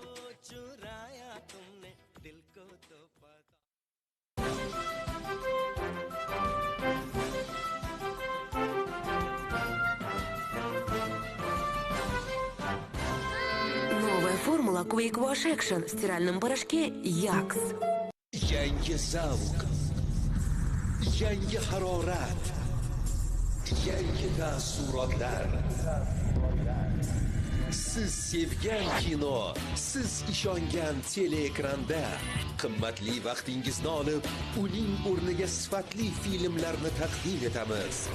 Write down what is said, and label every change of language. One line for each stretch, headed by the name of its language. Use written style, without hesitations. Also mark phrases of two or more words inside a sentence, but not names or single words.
Russian: Новая формула Quick Wash Action в стиральном порошке Yax.
Uzbek: Yangi zavq, yangi harorat, yangi taassurotlar. Siz sevgan kino, siz ishongan teleekranda qimmatli vaqtingizni olib, uning o'rniga sifatli filmlarni taqdim etamiz.